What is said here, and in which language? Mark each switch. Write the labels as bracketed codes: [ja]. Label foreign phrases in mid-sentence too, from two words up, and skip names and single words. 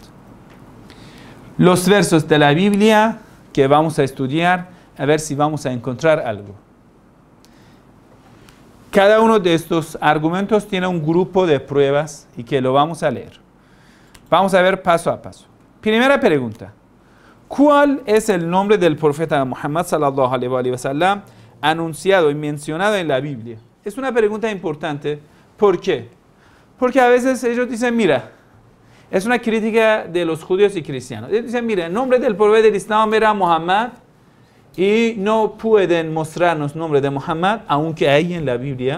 [es] Los versos de la Biblia que vamos a estudiar, a ver si vamos a encontrar algo. Cada uno de estos argumentos tiene un grupo de pruebas y que lo vamos a leer. Vamos a ver paso a paso. Primera pregunta: ¿cuál es el nombre del profeta Muhammad [ar] صلى الله عليه وسلم [es] anunciado y mencionado en la Biblia? Es una pregunta importante. ¿Por qué? Porque a veces ellos dicen, mira, es una crítica de los judíos y cristianos. Ellos dicen, mira, el nombre del profeta del Islam era Muhammad y no pueden mostrarnos el nombre de Muhammad, aunque hay en la Biblia.